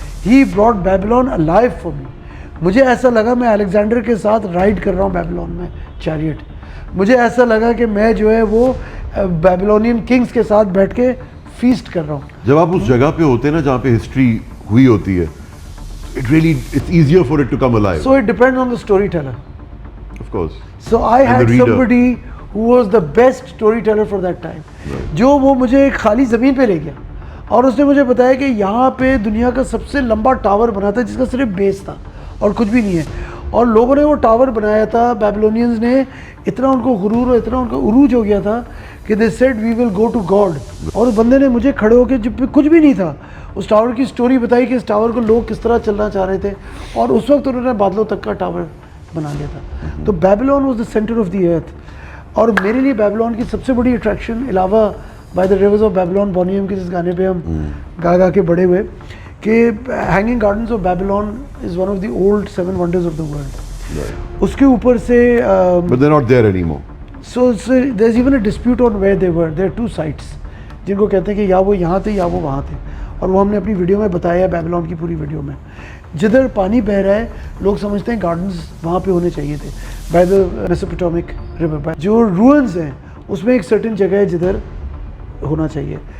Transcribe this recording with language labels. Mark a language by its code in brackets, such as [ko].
[en] He brought Babylon alive for me. [ur] مجھے ایسا لگا میں الیگزینڈر کے ساتھ رائڈ کر رہا ہوں بیبلون میں چیریٹ. مجھے ایسا لگا کہ میں جو ہے وہ بیبلونین کنگز کے ساتھ بیٹھ کے فیسٹ کر رہا ہوں. جب آپ اس جگہ پہ ہوتے ہیں نا جہاں پہ ہسٹری ہوئی ہوتی ہے, [en] it's easier for it to come alive. So it depends on the storyteller. Of course. So I had somebody who was the best storyteller for that time. [ur] جو وہ مجھے ایک خالی زمین پہ لے گیا اور اس نے مجھے بتایا کہ یہاں پہ دنیا کا سب سے لمبا ٹاور بنا تھا جس کا صرف بیس تھا اور کچھ بھی نہیں ہے. اور لوگوں نے وہ ٹاور بنایا تھا, بیبلونینز نے, اتنا ان کو غرور اور اتنا ان کا عروج ہو گیا تھا کہ [en] they said we will go to God. [ur] اور اس بندے نے مجھے کھڑے ہو کے, جب کچھ بھی نہیں تھا, اس ٹاور کی سٹوری بتائی کہ اس ٹاور کو لوگ کس طرح چلنا چاہ رہے تھے, اور اس وقت انہوں نے بادلوں تک کا ٹاور بنا لیا تھا. تو [en] Babylon was the centre of the earth. [ur] اور میرے لیے بیبلون کی سب سے بڑی اٹریکشن, علاوہ by the rivers of Babylon, Boni M کے جس گانے پہ ہم گا گا کے بڑے ہوئے, کہ [en] Hanging gardens of Babylon is one of the old 7 wonders of the world. [ur] اس کے اوپر سے [en] but they're not there anymore. So there's even a dispute on where they were. There are 2 sites [ur] جن کو کہتے ہیں کہ یا وہ یہاں تھے یا وہ وہاں تھے, اور وہ ہم نے اپنی ویڈیو میں بتایا ہے, بیبلون کی پوری ویڈیو میں. جدھر پانی بہ رہا ہے لوگ سمجھتے ہیں گارڈنز وہاں پہ ہونے چاہیے تھے, [en] By the Mesopotamic river. [ur] جو روئنز ہیں اس میں ایک سرٹن جگہ ہے جدھر ہونا چاہیے.